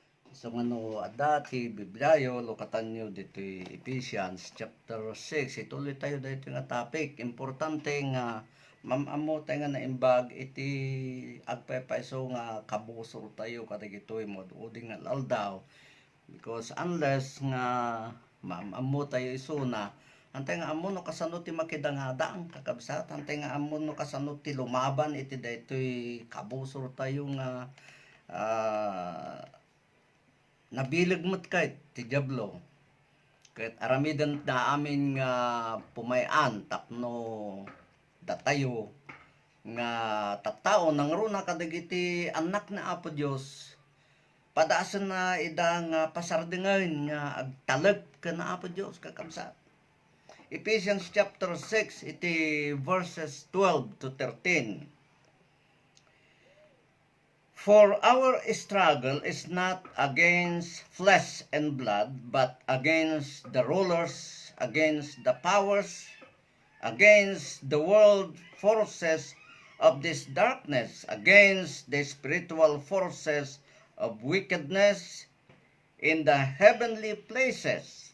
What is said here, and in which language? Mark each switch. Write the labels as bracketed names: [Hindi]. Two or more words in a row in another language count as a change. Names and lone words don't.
[Iloko] So ngano dati Bibliayo lokatan nyo dito Ephesians chapter 6 ituloy tayo dito nga topic importante nga mamamo tayo nga naimbag iti agpapaiso nga kabusor tayo kadagitoy mo uding nga laldaw [English] because unless [Iloko] nga mamamo tayo isuna antay nga amo no kasano ti makidangada ang kakabsat antay nga amo no kasano ti lumaban iti daytoy kabusor tayo nga ah, nabilag mo't kahit ti Diablo. Kahit aramidan na amin nga pumayan tapno datayo nga tattao nang runa kadagiti anak na Apo Dios padaasan na ida nga pasardingan nga agtalag ka na Apo Dios kakabsat. [English] Ephesians chapter 6 iti verses 12 to 13. For our struggle is not against flesh and blood, but against the rulers, against the powers, against the world forces of this darkness, against the spiritual forces of wickedness in the heavenly places.